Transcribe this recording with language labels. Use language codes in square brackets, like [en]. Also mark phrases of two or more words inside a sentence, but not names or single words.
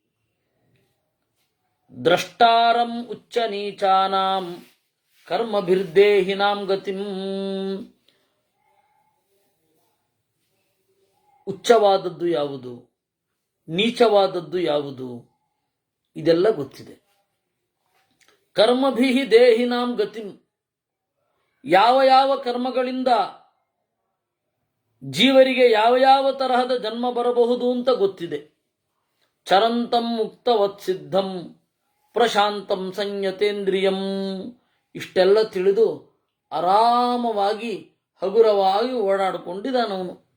[sa] ದ್ರಷ್ಟಾರಂ ಉಚ್ಚ ನೀಚಾನಾಂ ಕರ್ಮಭಿರ್ದೇಹಿನಾಂ ಗತಿಂ, [kn] ಉಚ್ಚವಾದದ್ದು ಯಾವುದು, ನೀಚವಾದದ್ದು ಯಾವುದು, ಇದೆಲ್ಲ ಗೊತ್ತಿದೆ. [sa] ಕರ್ಮಭಿ ದೇಹಿನಾಂ ಗತಿಂ, [kn] ಯಾವ ಯಾವ ಕರ್ಮಗಳಿಂದ ಜೀವರಿಗೆ ಯಾವ ಯಾವ ತರಹದ ಜನ್ಮ ಬರಬಹುದು ಅಂತ ಗೊತ್ತಿದೆ. [sa] ಚರಂತಂ ಮುಕ್ತವತ್ಸಿದ್ಧಂ ಪ್ರಶಾಂತಂ ಸಂಯತೇಂದ್ರಿಯಂ, [kn] ಇಷ್ಟೆಲ್ಲ ತಿಳಿದು ಆರಾಮವಾಗಿ ಹಗುರವಾಗಿ ಓಡಾಡಿಕೊಂಡಿದ್ದಾನವನು.